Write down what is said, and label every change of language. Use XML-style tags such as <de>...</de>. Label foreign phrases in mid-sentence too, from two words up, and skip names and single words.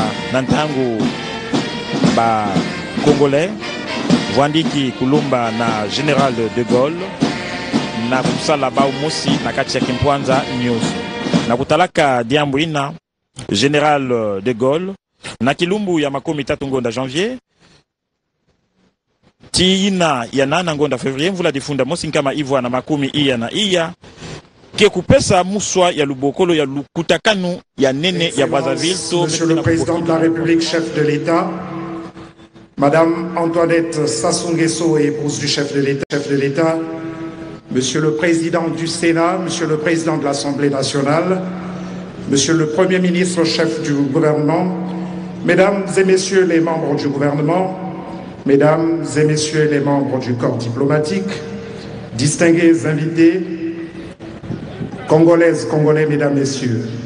<ktu>nantangu ba Congolais Vwandiki kulumba na Général de Gaulle na kusala ba umosi na kati ya Kimpwanza nyusu na kutalaka diambu ina Général de Gaulle na kilumbu ya makomi tatu ngonda janvier Tiina ya nana ngonda février mvula difunda mosi kama ivwa na makumi iya na iya ke kupesa muswa ya lubokolo ya lukutakanu ya nene ya Brazzaville.</ktu> <fr>Monsieur le Président de la République, chef de l'État, Madame Antoinette Sassou Nguesso, épouse du chef de l'État, Monsieur le Président du Sénat, Monsieur le Président de l'Assemblée nationale, Monsieur le Premier ministre, chef du gouvernement, Mesdames et Messieurs les membres du gouvernement, Mesdames et Messieurs les membres du corps diplomatique, distingués invités, Congolaises, Congolais, Mesdames, Messieurs.</fr>